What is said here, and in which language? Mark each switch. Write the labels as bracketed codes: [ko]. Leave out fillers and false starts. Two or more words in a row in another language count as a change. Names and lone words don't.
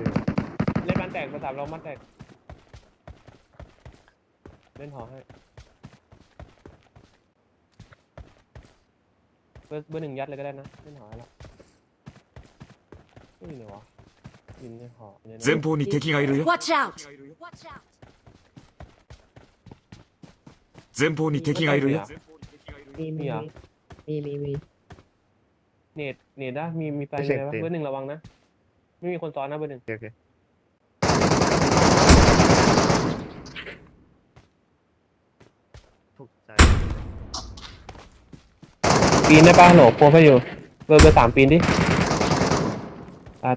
[th] เล่นบ้านแตกเบอร์สามเราบ้านแตกเล่นหอให้เบอร์หนึ่งยัดเลยก็ได้นะเล่นหอให้แล้วไม่มีเลยวะยินในหอเนี่ยนะ [ja] 前方に敵がいるよ [en] Watch out! Watch out! [ja] 前方に敵がいるよ [th] มี มีเหรอ เน็ตนะมีไฟเลยปะเบอร์หนึ่งระวังนะไม่มีคนซ้อนนะเบอร์หนึ่ง โอเคถูกใจ ปีนได้ปะโหลโปรให้อยู่เบอร์สามปีนดิตาย